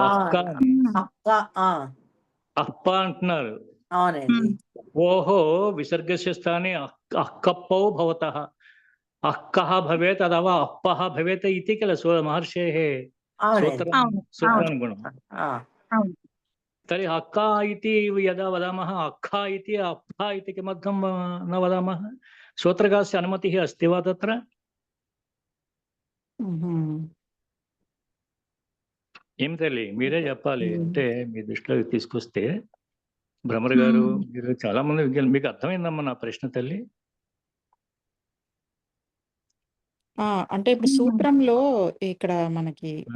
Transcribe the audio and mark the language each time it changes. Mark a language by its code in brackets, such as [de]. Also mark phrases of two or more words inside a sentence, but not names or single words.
[te] అక్క అప్ప అంటున్నారు. [sa] ఓహో విసర్గస్య స్థానే అక్కప్పౌ భవతః అక్కః భవేత్ అథవా అప్పః భవేత్ ఇతి కిల మహర్షేః సూత్రానుగుణం. तर्हि अक्का इति यदा वदामः अक्खा इति अप्पा इति किमर्थं न वदामः? सूत्रकस्य अनुमतिः अस्ति वा तत्र? [te] ఏం తల్లి మీరే చెప్పాలి. అంటే మీ దృష్టిలో తీసుకొస్తే భ్రమర్ గారు మీరు చాలా మంది మీకు అర్థమైందమ్మా నా ప్రశ్న తల్లి? అంటే ఇప్పుడు సూత్రంలో ఇక్కడ మనకి